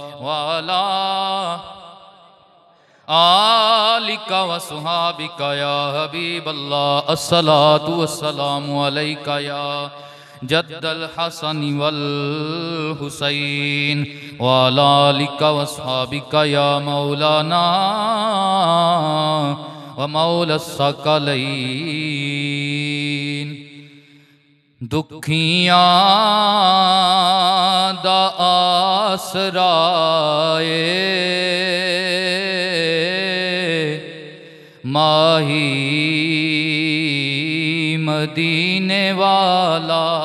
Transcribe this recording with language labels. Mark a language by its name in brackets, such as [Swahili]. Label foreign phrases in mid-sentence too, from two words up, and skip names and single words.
[Arabic] وعلى آلك وصحبك يا حبيب الله الصلاة والسلام عليك يا جد الحسن والحسين وعلى آلك وصحبك يا مولانا ومولى الثقلين. [Punjabi] दुखियां दा आसराए माही मदीने वाला,